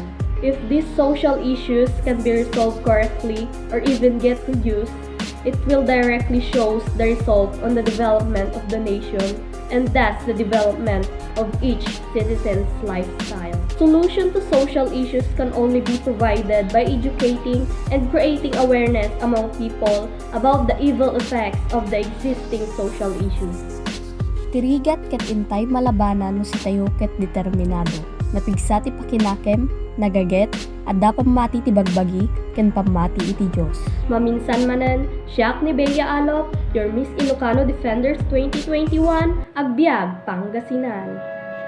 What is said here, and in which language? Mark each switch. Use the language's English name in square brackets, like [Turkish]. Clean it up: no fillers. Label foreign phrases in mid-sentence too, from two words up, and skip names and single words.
[English] If these social issues can be resolved correctly or even get reduced, it will directly show the result on the development of the nation and thus the development of each citizen's lifestyle. Solution to social issues can only be provided by educating and creating awareness among people about the evil effects of the existing social issues. [Iloko] Tirigat ket intay malabanan no si tayo ket determinado. Napigsa ti pakinakem, nagaget, adda pamati ti bagbagi, ken pamati iti Dios. Maminsan manen, siya ni Bea Alop, your Miss Ilocano Defenders 2021, agbiag Pangasinan.